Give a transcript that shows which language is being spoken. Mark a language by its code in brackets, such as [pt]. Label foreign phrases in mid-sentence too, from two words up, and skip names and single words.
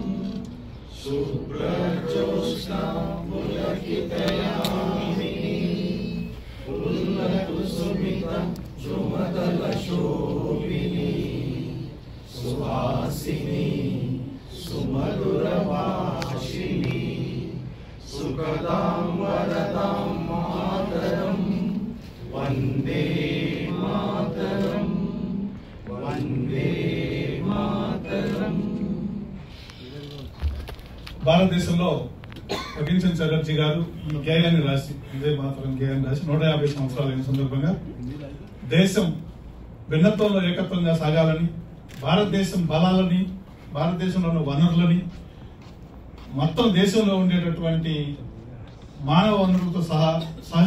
[sa] शुभ्रज्योत्स्ना पुलकितयामिनी उल्लकुसुमिता द्रुमदलशोभिनी सुहासिनी सुमधुरभाषिणी सुखदां वरदां मातरं वन्दे मातरं वन्दे मातरं। [te] భారతదేశంలో భీమ్సేన్ చటర్జీ గారు ఈ గేయాన్ని రాసి వందే మాతరం గేయాన్ని రాసి 150 సంవత్సరాలైన సందర్భంగా దేశం భిన్నత్వంలో ఏకత్వంగా సాగాలని, భారతదేశం బలాలని, భారతదేశంలో ఉన్న వనరులని, మొత్తం దేశంలో ఉండేటటువంటి మానవ వనరులతో సహా సహజ